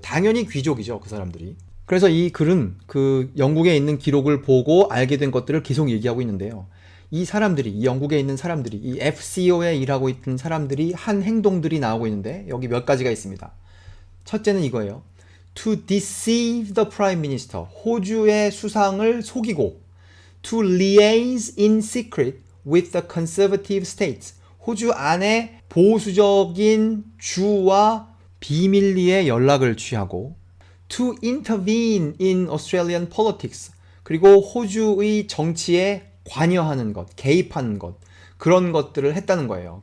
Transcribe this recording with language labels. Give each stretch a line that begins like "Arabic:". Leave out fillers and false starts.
Korean: 당연히 귀족이죠, 그 사람들이. 그래서 이 글은 그 영국에 있는 기록을 보고 알게 된 것들을 계속 얘기하고 있는데요. 이 사람들이, 이 영국에 있는 사람들이, 이 FCO에 일하고 있는 사람들이 한 행동들이 나오고 있는데 여기 몇 가지가 있습니다. 첫째는 이거예요.
English: to deceive the prime minister.
Korean: 호주의 수상을 속이고
English: to liaise in secret with the conservative states.
Korean: 호주 안에 보수적인 주와 비밀리에 연락을 취하고
English: to intervene in Australian politics.
Korean: 그리고 호주의 정치에 관여하는 것, 개입하는 것, 그런 것들을 했다는 거예요.